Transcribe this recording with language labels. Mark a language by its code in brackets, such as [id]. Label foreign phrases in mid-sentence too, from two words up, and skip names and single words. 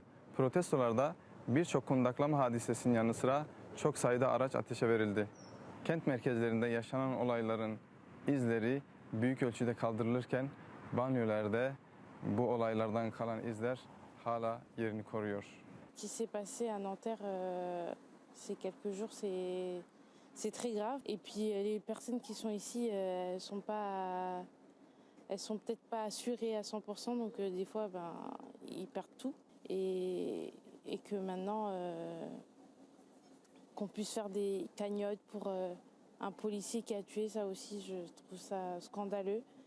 [tr] Protestolarda birçok kundaklama hadisesinin yanı sıra çok sayıda araç ateşe verildi. Kent merkezlerinde yaşanan olayların izleri büyük ölçüde kaldırılırken banliyölerde bu olaylardan kalan izler hala yerini koruyor. [fr] Ce qui s'est passé à Nanterre ces quelques jours, c'est très grave. Et puis les personnes qui sont ici, elles sont peut-être pas assurées à 100%, donc des fois, ils perdent tout. Et que maintenant, qu'on puisse faire des cagnottes pour un policier qui a tué, ça aussi, je trouve ça scandaleux.